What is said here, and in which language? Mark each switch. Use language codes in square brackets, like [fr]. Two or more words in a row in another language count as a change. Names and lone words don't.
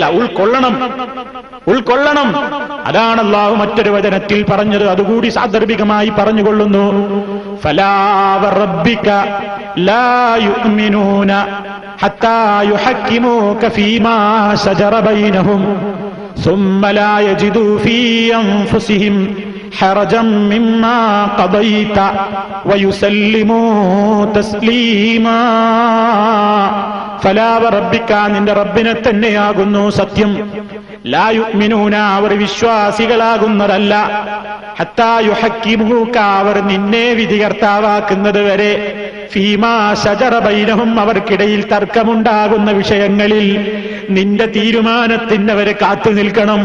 [ml] ഉൾക്കൊള്ളണം. അതാണ് അല്ലാഹു മറ്റൊരു വചനത്തിൽ പറഞ്ഞത്. അതുകൂടി സാന്ദർഭികമായി പറഞ്ഞുകൊള്ളുന്നു. [ar] فلا وربك لا يؤمنون حتى يحكموك فيما شجر بينهم ثم لا يجدوا في أنفسهم حرجا مما قضيت ويسلموا تسليما. فلا وربك, [ml] നിന്റെ റബ്ബിനെ തന്നെയാകുന്നു സത്യം. [ar] لا يؤمنون, [ml] അവർ വിശ്വാസികളാകുന്നതല്ല. [ar] حتى يحكموك, [ml] അവർ നിന്നെ വിധികർത്താവാക്കുന്നത് വരെ. [ar] فيما شجر بينهم, [ml] അവർക്കിടയിൽ തർക്കമുണ്ടാകുന്ന വിഷയങ്ങളിൽ നിന്റെ തീരുമാനത്തിന് അവരെ കാത്തു നിൽക്കണം.